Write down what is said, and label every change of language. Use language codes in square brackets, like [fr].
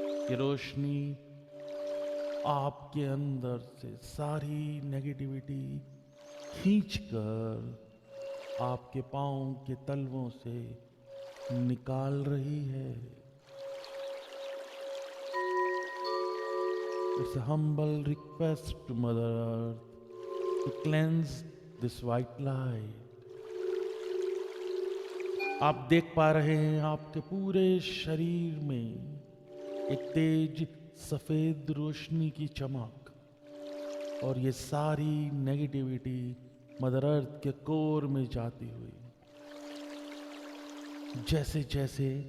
[hi] ये रोशनी आपके अंदर से सारी नेगेटिविटी खींचकर आपके पांव के तलवों से निकाल रही है। [en] It's a humble request to Mother Earth to cleanse this white light. [hi] आप देख पा रहे हैं आपके पूरे शरीर में एक तेज सफेद रोशनी की चमक, और ये सारी नेगेटिविटी मदर अर्थ के कोर में जाती हुई जैसे जैसे